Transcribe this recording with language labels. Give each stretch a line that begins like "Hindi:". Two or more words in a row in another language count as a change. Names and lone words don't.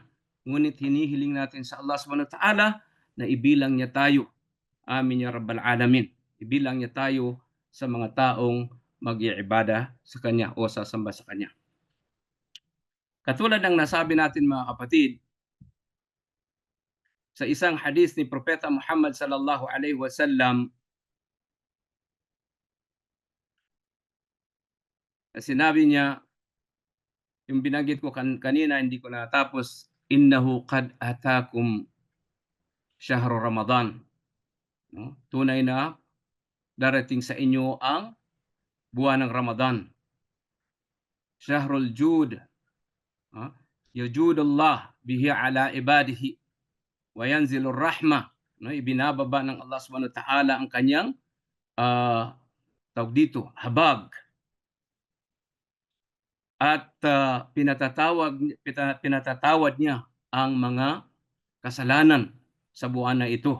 Filipino: Ngunit hinihiling natin sa
Arabic: الله سبحانه وتعالى
Filipino: na ibilang niya tayo.
Arabic: آمين يا رب العالمين.
Filipino: Ibilang niya tayo sa mga taong mag-iibada sa Kanya o sasamba sa Kanya. Katulad ng nasabi natin, mga kapatid, sa isang hadis ni Propeta Muhammad
Arabic: صلى الله عليه وسلم,
Filipino: sinabi niya, yung binanggit ko kanina, hindi ko natapos,
Arabic: إنه قد أتاكم شهر رمضان.
Filipino: No? Tunay na darating sa inyo ang buwan ng Ramadan.
Arabic: شهر الجود. يجود الله به على عباده وينزل الرحمة.
Filipino: No, ibinababa ng
Arabic: الله سبحانه وتعالى
Filipino: ang kanyang tawag dito, habag. At pinatatawad niya ang mga kasalanan sa buwan na ito.